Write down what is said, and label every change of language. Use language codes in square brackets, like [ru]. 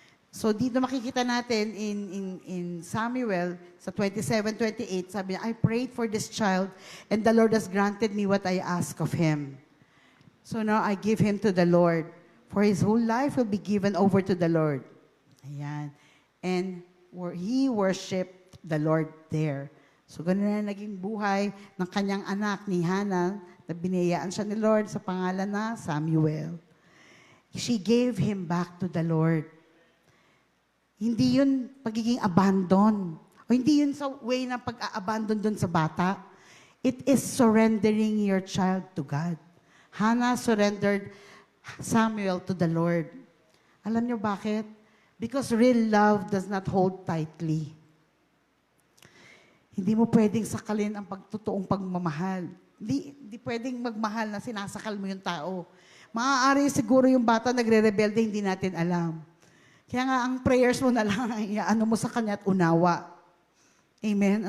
[tl] So dito makikita natin [en] in Samuel sa 27:28, [tl] sabi niya, [en] I prayed for this child and the Lord has granted me what I asked of him. So now I give him to the Lord, for his whole life will be given over to the Lord. [tl] Ayan. [en] And he worshiped the Lord there. [tl] So ganun na naging buhay ng kanyang anak ni Hannah, na biniyayaan siya ni Lord sa pangalan na Samuel. [en] She gave him back to the Lord. [tl] Hindi yun pagiging abandon. O hindi yun sa way na pag-a-abandon dun sa bata. [en] It is surrendering your child to God. Hannah surrendered Samuel to the Lord. [tl] Alam niyo bakit? [en] Because real love does not hold tightly. [tl] Hindi mo pwedeng sakalin ang pagtotoong pagmamahal. Hindi pwedeng magmahal na sinasakal mo yung tao. Maaari siguro yung bata nagre-rebelde, hindi natin alam. Kaya nga, ang prayers mo na lang, ano mo sa kanya at unawa. Amen?